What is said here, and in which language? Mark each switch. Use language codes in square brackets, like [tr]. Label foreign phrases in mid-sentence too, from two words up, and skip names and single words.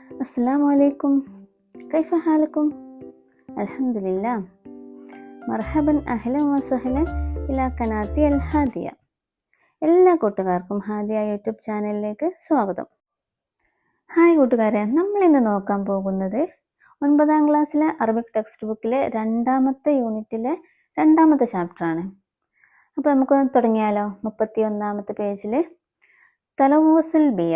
[ar] السلام عليكم. كيف حالكم؟ الحمد لله. مرحبا أهلا وسهلا إلى قناتي الهادية. [ml] എല്ലാ കൂട്ടുകാർക്കും ഹാദിയ യൂട്യൂബ് ചാനലിലേക്ക് സ്വാഗതം. ഹായ് കൂട്ടുകാരെ, നമ്മൾ ഇന്ന് നോക്കാൻ പോകുന്നത് 9ാം ക്ലാസ്സിലെ [en] Arabic text [ml] ബുക്കിലെ 2ാമത്തെ യൂണിറ്റിലെ 2ാമത്തെ ചാപ്റ്ററാണ്. അപ്പോൾ നമുക്ക് തുടങ്ങിയാലോ. 31ാമത്തെ പേജിൽ [ar] تلوث البيئة.